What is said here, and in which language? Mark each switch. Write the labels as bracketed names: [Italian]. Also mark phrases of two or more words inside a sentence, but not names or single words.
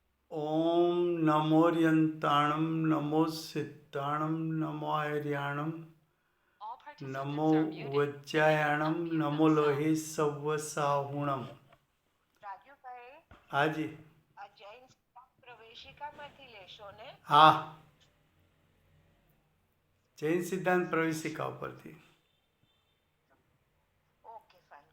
[Prakrit languages] ॐ नमोऽर्यन्ताणं नमो सिद्धाणं नमो आर्याणं नमो वज्जायाणं नमो लोहे સવ્વસાહુણમ. [Gujarati] રાજુભાઈ, હાજી. આ જૈન પ્રવેશિકામાંથી લેશો ને? હા, જૈન સિદ્ધાંત પ્રવેશિકા ઉપરથી. [English] okay fine,